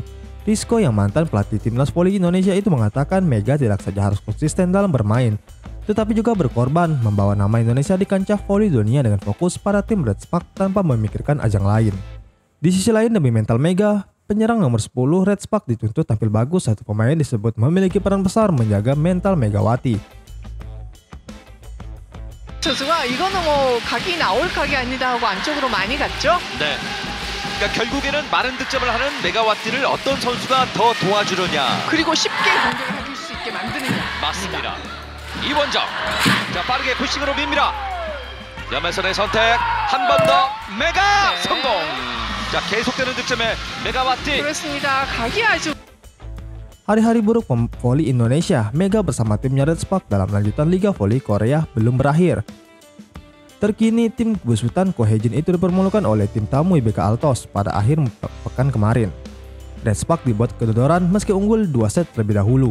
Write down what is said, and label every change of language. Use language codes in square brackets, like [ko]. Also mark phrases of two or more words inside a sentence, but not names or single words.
[id] Rizko yang mantan pelatih Timnas Voli Indonesia itu mengatakan Mega tidak saja harus konsisten dalam bermain, tetapi juga berkorban membawa nama Indonesia di kancah voli dunia dengan fokus pada tim Red Spark tanpa memikirkan ajang lain. Di sisi lain demi mental Mega, penyerang nomor 10 Red Spark dituntut tampil bagus. Satu pemain disebut memiliki peran besar menjaga mental Megawati. [ko] 선수가 이거는 뭐 각이 나올 각이 아니다 하고 안쪽으로 많이 갔죠? 네. 그러니까 결국에는 많은 득점을 하는 메가와티를 어떤 선수가 더 도와주느냐. 그리고 쉽게 공격을 해줄 수 있게 만드느냐. 맞습니다. 이원정. 자, 빠르게 푸싱으로 밉니다. 염혜선의 선택. 한 번 더 메가 성공. 자, 계속되는 득점에 메가와티. 그렇습니다. 각이 아주 [id] Hari-hari buruk voli Indonesia, Mega bersama timnya Red Spark dalam lanjutan Liga Voli Korea belum berakhir. Terkini tim besutan Kohejin itu dipermalukan oleh tim tamu IBK Altos pada akhir pekan kemarin. Red Spark dibuat kedodoran meski unggul 2 set terlebih dahulu.